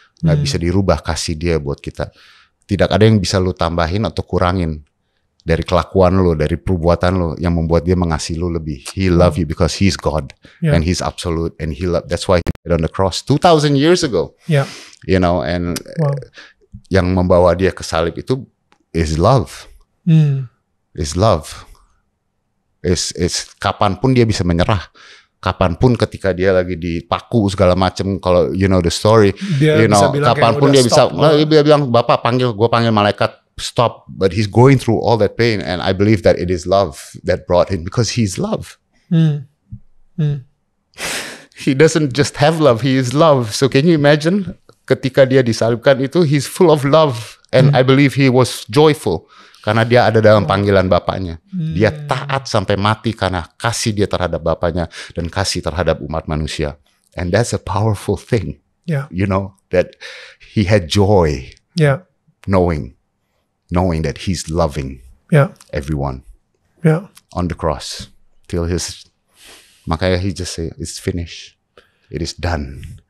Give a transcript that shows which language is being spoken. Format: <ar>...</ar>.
<id>Nggak bisa dirubah kasih dia buat kita. Tidak ada yang bisa lu tambahin atau kurangin dari kelakuan lu, dari perbuatan lu yang membuat dia mengasihi lu lebih.</id> <en>He love you because He's God, and He's absolute, and That's why He died on the cross 2,000 years ago. You know, and</en> <id>yang membawa dia ke salib itu</id> <en>is love. Is love.</en> <id>Is kapanpun dia bisa menyerah. Kapanpun ketika dia lagi dipaku segala macam, kalau</id> <en>you know the story, dia you know,</en> <id>kapanpun dia bisa, dia bilang, Bapak gue panggil malaikat,</id> <en>stop, but he's going through all that pain, and I believe that it is love that brought him, because he's love. He doesn't just have love, he is love. So can you imagine</en> <id>ketika dia disalibkan itu,</id> <en>he's full of love, and I believe he was joyful.</en> <id>karena dia ada dalam panggilan Bapaknya. Dia taat sampai mati karena kasih dia terhadap Bapaknya dan kasih terhadap umat manusia.</id> <en>And that's a powerful thing. Yeah. You know, that he had joy knowing that he's loving everyone on the cross till makanya he just say, it's finished. It is done.</en>